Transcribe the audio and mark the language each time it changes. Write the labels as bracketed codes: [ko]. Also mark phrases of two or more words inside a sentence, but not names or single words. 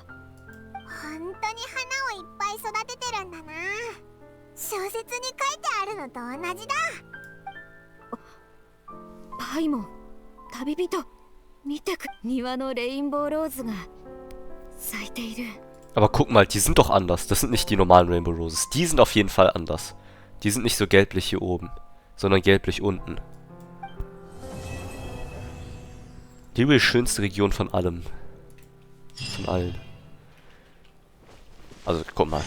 [ja] 本当に花をいっぱい育ててるんだな。小説に書いてあるのと同じだ。パイモン、旅人、見てく。庭のレインボーローズが咲いている。 [de] Aber guck mal, die sind doch anders. Das sind nicht die normalen Rainbow Roses. Die sind auf jeden Fall anders. Die sind nicht so gelblich hier oben, sondern gelblich unten. Die übrigens schönste Region von allem. Von allen. Also, guck mal.